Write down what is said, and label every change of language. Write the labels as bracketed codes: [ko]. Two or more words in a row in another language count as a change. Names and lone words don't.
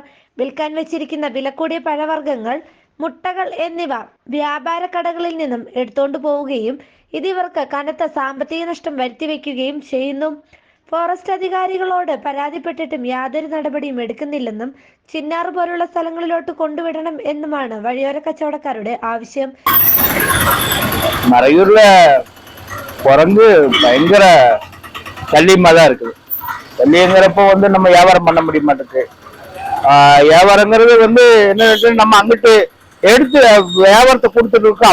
[ml] വിൽക്കാൻ വെച്ചിരിക്കുന്ന വിലകൂടിയ പഴവർഗ്ഗങ്ങൾ, മുട്ടകൾ എന്നിവ വ്യാപാര കടകളിൽ നിന്നും എടുത്തുകൊണ്ട് പോവുകയും ഇത് ഇവർക്ക് കനത്ത സാമ്പത്തിക നഷ്ടം വരുത്തിവെക്കുകയും ചെയ്യുന്നു. ഫോറസ്റ്റ് അധികാരികളോട് പരാതിപ്പെട്ടിട്ടും യാതൊരു നടപടിയും എടുക്കുന്നില്ലെന്നും ചിന്നാറ് പോലുള്ള സ്ഥലങ്ങളിലോട്ട് കൊണ്ടുവിടണം എന്നുമാണ് വഴിയോര കച്ചവടക്കാരുടെ ആവശ്യം. [ta] மறையூர்ல குரங்கு பயங்கர சல்லியமா தான் இருக்குது. சல்லியங்கிறப்போ நம்ம வியாபாரம் பண்ண முடிய மாட்டேங்குது. வியாபாரங்கிறது என்ன, நம்ம அங்கிட்டு எடுத்து வியாபாரத்தை கொடுத்துட்டு இருக்கோம்.